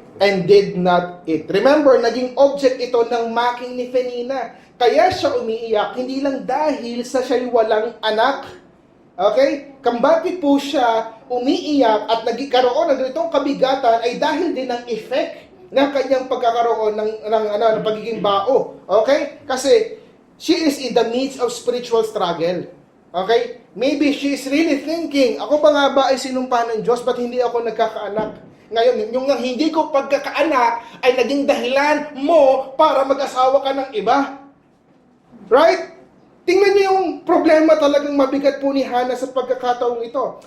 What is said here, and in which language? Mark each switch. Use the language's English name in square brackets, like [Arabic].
[English] And did not eat. Remember, [Filipino] naging object ito ng making ni Peninnah. Kaya siya umiiyak, hindi lang dahil sa siya'y walang anak. Okay? Kung bakit po siya umiiyak at nagkaroon ng ganitong kabigatan ay dahil din ng effect ng kanyang pagkakaroon ng pagiging bao. Okay? Kasi [English] she is in the midst of spiritual struggle. Okay? Maybe she is really thinking, [Filipino] ako ba nga ba ay sinumpa ng Diyos, ba't hindi ako nagkakaanak? Ngayon, yung hindi ko pagkakaanak ay naging dahilan mo para mag-asawa ka ng iba. Right? Tingnan niyo yung problema talagang mabigat po ni Hana sa pagkakataong ito.